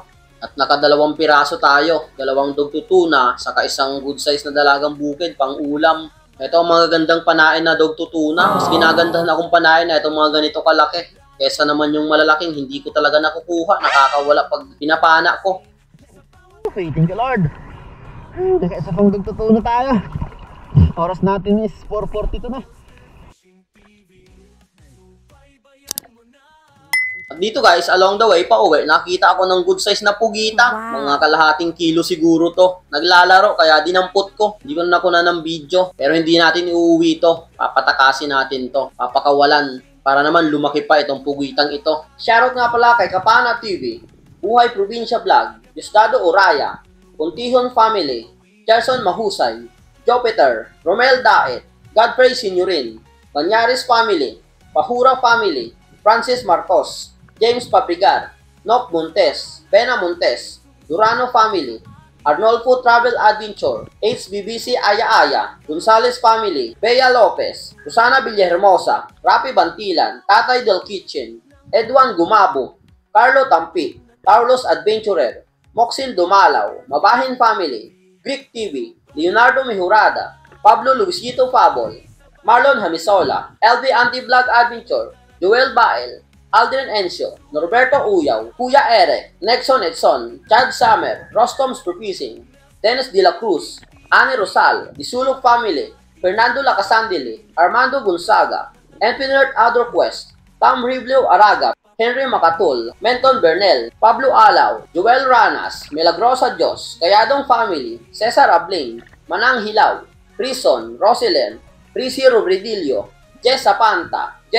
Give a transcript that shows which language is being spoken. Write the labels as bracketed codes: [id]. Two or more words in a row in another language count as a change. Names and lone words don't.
[tl] At naka2 piraso tayo, 2 dugtutuna, saka isang [en] good size [tl] na dalagang bukid, pang ulam. Ito ang mga gandang panain na dugtutuna. Mas ginagandahan akong panain na itong mga ganito kalaki. Kesa naman yung malalaking, hindi ko talaga nakukuha. Nakakawala pag pinapana ko. [en] Okay, thank you Lord. [tl] Nakaisa pang dugtutuna tayo. Oras natin is 4:42 na. At dito guys, [en] along the way, [tl] pauwi, nakita ako ng [en] good size [tl] na pugita. Wow. Mga kalahating kilo siguro to. Naglalaro, kaya dinampot ko. Hindi ko na nakuna ng video. Pero hindi natin iuwi to. Papatakasin natin to. Papakawalan. Para naman lumaki pa itong pugitang ito. Shoutout nga pala kay Kapana TV, Buhay Probinsya Vlog, Diosdado Oraya, Puntihon Family, Gerson Mahusay, Jupiter, Romel Daet, Godfrey Signorin, Banyaris Family, Pahura Family, Francis Marcos, James Pabrigar, Noc Montes, Bena Montes, Durano Family, Arnolfo Travel Adventure, HBBC Aya Aya, Gonzales Family, Bea Lopez, Susana Villahermosa, Rapi Bantilan, Tatay Del Kitchen, Edwan Gumabo, Carlo Tampi, Carlos Adventurer, Moxin Dumalaw, Mabahin Family, Greek TV, Leonardo Mejurada, Pablo Luisito Fabol, Marlon Hamisola, LV Anti-Vlog Adventure, Joel Bael, Aldrin Encio, Norberto Uyaw, Kuya Eric, Nexon Edson, Chad Summer, Rostom's Propising, Dennis De La Cruz, Annie Rosal, Disulog Family, Fernando Lacasandili, Armando Gonzaga, Infinite Outdoor Quest, Tom Rivlio Araga, Henry Macatul, Menton Bernel, Pablo Alaw, Joel Ranas, Milagrosa Dios, Kayadong Family, Cesar Abling, Manang Hilaw, Rison, Roselyn, Rizzy Robredillo, Jess Zapanta, J.R.